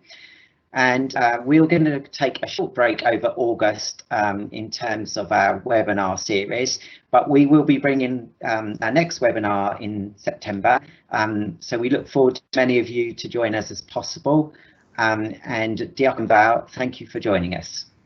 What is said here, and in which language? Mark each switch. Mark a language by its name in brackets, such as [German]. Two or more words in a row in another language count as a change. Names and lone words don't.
[English] And we're going to take a short break over August in terms of our webinar series, but we will be bringing our next webinar in September. So we look forward to many of you to join us as possible. [Welsh] And Diolch yn fawr, [English] thank you for joining us.